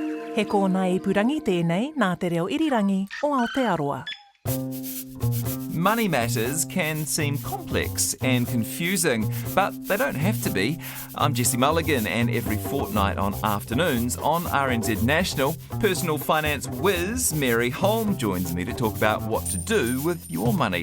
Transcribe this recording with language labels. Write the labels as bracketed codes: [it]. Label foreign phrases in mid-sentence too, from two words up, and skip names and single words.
[mi] He kōna ipurangi tēnei nā te reo irirangi o Aotearoa. [en] Money matters can seem complex and confusing, but they don't have to be. I'm Jesse Mulligan, and every fortnight on afternoons on RNZ National, personal finance whizz Mary Holm joins me to talk about what to do with your money.